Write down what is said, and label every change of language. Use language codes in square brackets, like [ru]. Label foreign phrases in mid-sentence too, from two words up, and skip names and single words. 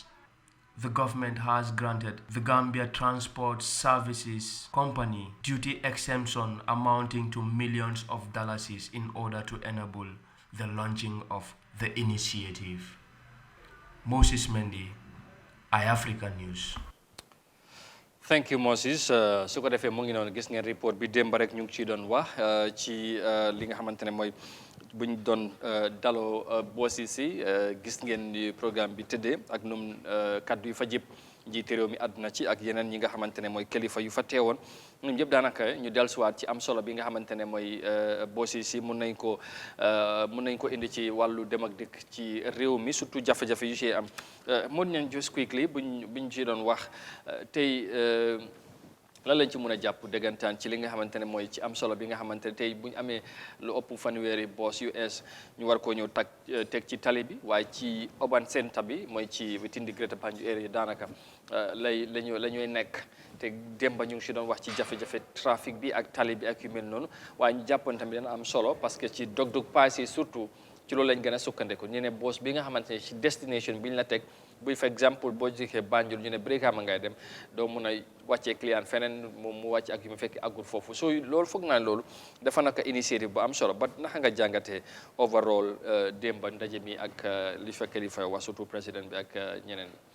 [en] The government has granted the Gambia Transport Services Company duty exemption amounting to millions of dollars in order to enable the launching of the initiative. Moses Mendy, Eyeafrica News. Thank you, Moses. [wo] Su ko defee mu ngi noonu gis ngeen report bi démb rek ñu ngi ciy doon wax ci li nga xamante ne mooy buñ doon daloo boosi si gis ngeen ni programme bi tëddee ak num kaddu yu fa jëpp njiite réew mi àdduna ci ak yeneen ñi nga xamante ne mooy kilifa yu fa teewoon ñun ñëpp daanaka ñu dellusiwaat ci am solo bi nga xamante ne mooy boosi si mun nañ ko indi ci wàllu dem ak dëkk ci réew mi surtout jafe-jafe yu ci am mun nañ [en] just quickly [wo] buñ ci doon wax tey lan lañ ci mën a jàpp dëggantaan ci li nga xamante ne mooy ci am solo bi nga xamante ne tey bu ñu amee lu ëpp fanweeri boos US ñu war koo ñëw teg ci tali bi waaye ci [en] urban centre [wo] bi mooy ci [en] within the Greater Banjul area [wo] daanaka la ñuy nekk te démba ñu ngi si doon wax ci jafe-jafe trafic bi ak tali bi ak yu mel noonu waaye ñu jàppoon tamit dana am solo parce que ci dog-dog paase surtout ci loolu lañ gën a sukkandiku ñu ne boos bi nga xamante ne ci destination bi ñu la teg buy [fr] for exemple [wo] boo jógee Banjul ñu ne Brikama ngay dem doo mun a wàccee client feneen mu wàcce ak yu mu fekk àggul foofu so loolu foog naa loolu dafa naka initiative bu am solo ba naka nga jàngatee overall démba ndaje mi ak li fekk li fay wax surtout président bi ak ñeneen